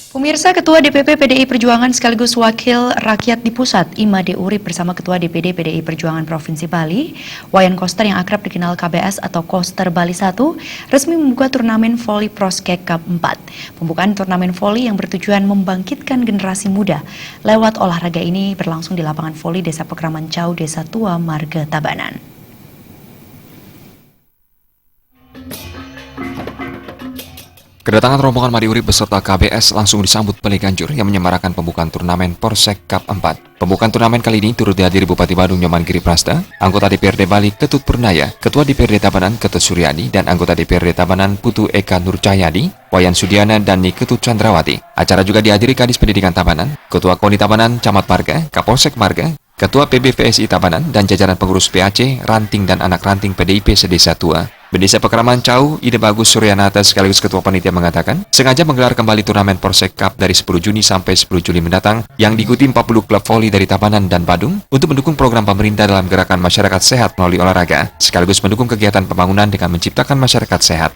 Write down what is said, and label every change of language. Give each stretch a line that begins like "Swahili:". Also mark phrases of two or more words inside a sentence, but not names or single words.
Indonesian: Pemirsa, Ketua DPP PDI Perjuangan sekaligus Wakil Rakyat di Pusat, Imade Urip bersama Ketua DPD PDI Perjuangan Provinsi Bali, Wayan Koster yang akrab dikenal KBS atau Koster Bali 1, resmi membuka turnamen voli Proskek Cup 4. Pembukaan turnamen voli yang bertujuan membangkitkan generasi muda lewat olahraga ini berlangsung di lapangan voli Desa Pekraman Cau, Desa Tua, Marga Tabanan. Kedatangan rombongan Made Urip beserta KBS langsung disambut Pele Ganjur yang menyemarakan pembukaan turnamen Proskek Cup 4. Pembukaan turnamen kali ini turut dihadiri Bupati Badung Nyoman Giriprasta, anggota DPRD Bali Ketut Purnaya, Ketua DPRD Tabanan Ketut Suryadi, dan anggota DPRD Tabanan Putu Eka Nurcahyadi, Wayan Sudiana, dan Ni Ketut Chandrawati. Acara juga dihadiri Kadis Pendidikan Tabanan, Ketua KONI Tabanan, Camat Marga, Kapolsek Marga, Ketua PBVSI Tabanan, dan jajaran pengurus PAC, ranting dan anak ranting PDIP sedesa Tua. Desa Pekraman Cau, Ide Bagus Suryanata sekaligus Ketua Panitia mengatakan, sengaja menggelar kembali turnamen Proskek Cup dari 10 Juni sampai 10 Juli mendatang yang diikuti 40 klub voli dari Tabanan dan Badung untuk mendukung program pemerintah dalam gerakan masyarakat sehat melalui olahraga, sekaligus mendukung kegiatan pembangunan dengan menciptakan masyarakat sehat.